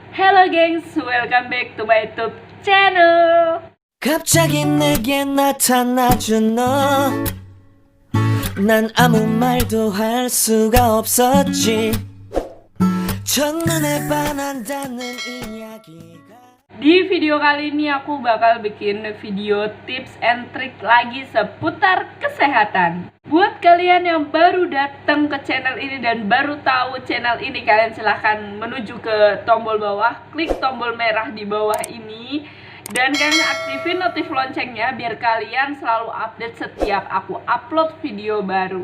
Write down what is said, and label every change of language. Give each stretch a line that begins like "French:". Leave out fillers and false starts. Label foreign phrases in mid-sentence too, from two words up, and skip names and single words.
English: Hello gengs, welcome back to my YouTube channel.
Korean: 갑자기 내게 나타나준 너, 난 아무 말도 할 수가 없었지. 첫눈에 반한다는 이야기가.
Indonesian: Di video kali ini aku bakal bikin video
English: tips and trick
Indonesian: lagi seputar kesehatan. Buat kalian yang baru datang ke channel ini dan baru tahu channel ini, kalian silahkan menuju ke tombol bawah, klik tombol merah di bawah ini, dan kalian aktifin notif loncengnya biar kalian selalu update setiap aku upload video baru.